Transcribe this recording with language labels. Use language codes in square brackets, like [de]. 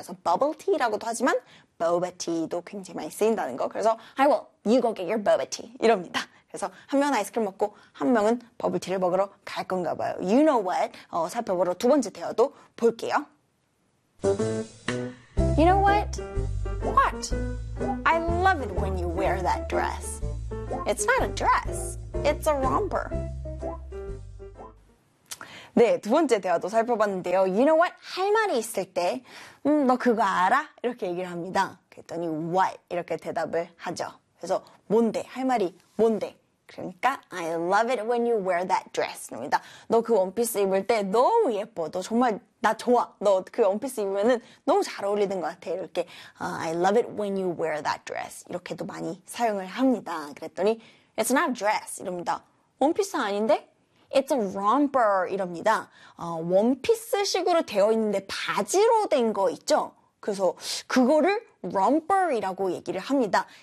[ko] 그래서 bubble tea라고도 하지만 boba tea도 굉장히 많이 쓰인다는 거. 그래서 [en] I will. You go get your bubble tea [ko] 이럽니다. 그래서 한 명은 아이스크림 먹고 한 명은 버블티를 먹으러 갈 건가 봐요. [en] You know what? [ko] 살펴보러 두 번째 대화도 볼게요. [en] You know what? What? I love it when you wear that dress. It's not a dress. It's a romper. [ko] 네, 두 번째 대화도 살펴봤는데요. [en] You know what? [ko] 할 말이 있을 때, 너 그거 알아? 이렇게 얘기를 합니다. 그랬더니 what? 이렇게 대답을 하죠. 그래서 뭔데? 할 말이 뭔데? 그러니까 [en] I love it when you wear that dress 입니다. [ko] 너 그 원피스 입을 때 너무 예뻐. 너 정말 나 좋아. 너 그 원피스 입으면은 너무 잘 어울리는 것 같아. 이렇게 [en] I love it when you wear that dress [ko] 이렇게도 많이 사용을 합니다. 그랬더니 [en] It's not a dress [ko] 이럽니다. 원피스 아닌데? [en] It's a romper [ko] 이럽니다. 원피스 식으로 되어 있는데 바지로 된 거 있죠? 그래서 그거를 romper 이라고 얘기를 합니다.